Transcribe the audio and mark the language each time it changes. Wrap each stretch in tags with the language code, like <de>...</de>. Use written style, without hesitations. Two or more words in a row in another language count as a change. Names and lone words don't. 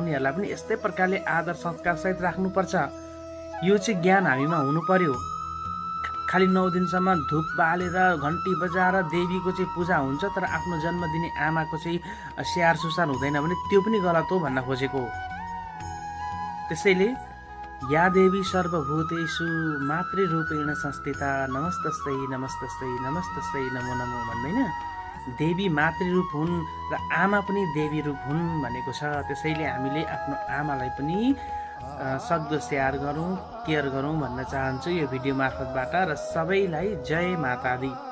<ne>उनीहरूलाई पनि यस्तै प्रकारले आदर संस्कार सहित राख्नुपर्छ। यो चाहिँ ज्ञान हामीमा हुनु पर्यो। खालि 9 दिनसम्म धूप बालेर घन्टी बजाएर देवीको चाहिँ पूजा हुन्छ, तर आफ्नो जन्म दिने आमाको चाहिँ स्याहार सुसार हुँदैन भने त्यो पनि गलत हो भन्न खोजेको हो। त्यसैले</ne> <sa>या देवी सर्वभूतेषु मातृरूपेण संस्थिता नमस्तस्यै नमस्तस्यै नमस्तस्यै नमो नमो</sa> <ne>भन्दैन, देवी मातृरूप हुन् र आमा पनि देवी रूप हुन् भनेको छ। त्यसैले हामीले आफ्नो आमालाई पनि सक्दो स्याहार गरौँ, केयर गरौँ भन्न चाहन्छु यो भिडियो मार्फतबाट। र सबैलाई</ne> <pa>जय माता दी।</pa>